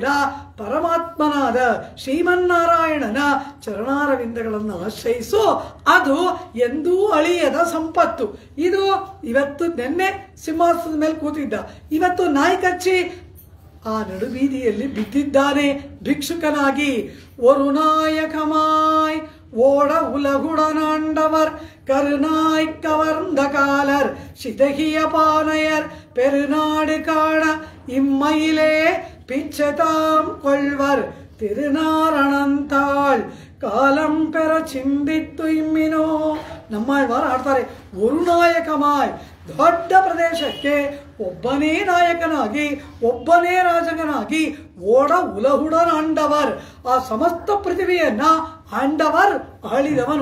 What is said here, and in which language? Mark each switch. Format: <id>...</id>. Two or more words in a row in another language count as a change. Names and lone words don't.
<kn>ಪರಮಾತ್ಮನಾದ ಶ್ರೀಮನ್ನಾರಾಯಣನ ಚರಣಾರವಿಂದಗಳನ್ನು ಆಶ್ರಯಿಸು. ಅದು ಎಂದೂ ಅಳಿಯದ ಸಂಪತ್ತು. ಇದು ಇವತ್ತು ನೆನ್ನೆ ಸಿಂಹಾಸನದ ಮೇಲೆ ಕೂತಿದ್ದ, ಇವತ್ತು ನಾಯಿ ಕಚ್ಚಿ ಆ ನಡುಬೀದಿಯಲ್ಲಿ ಬಿದ್ದಿದ್ದಾನೆ ಭಿಕ್ಷುಕನಾಗಿ.</kn> <ta>ஒரு நாயகமாய் ஓட உலகுடனாண்டவர் கருநாய் கவர்ந்த காலர் சிதகிய பானையர் பெருநாடு காண இம்மையிலே பிச்சதாம் கொள்வர் திருநாரணந்தாள் காலம் பெற சிந்தித்து இம்மினோ.</ta> <kn>ನಮ್ಮಾಳ್ವಾರ ಆಡ್ತಾರೆ, ವರುನಾಯಕಮಾಯ್, ದೊಡ್ಡ ಪ್ರದೇಶಕ್ಕೆ ಒಬ್ಬನೇ ನಾಯಕನಾಗಿ, ಒಬ್ಬನೇ ರಾಜಕನಾಗಿ,</kn> <ta>ஓட உலகுடனாண்டவர்,</ta> <kn>ಆ ಸಮಸ್ತ ಪೃಥಿವಿಯನ್ನ ಆಂಡವರ್ ಆಳಿದವನು.</kn>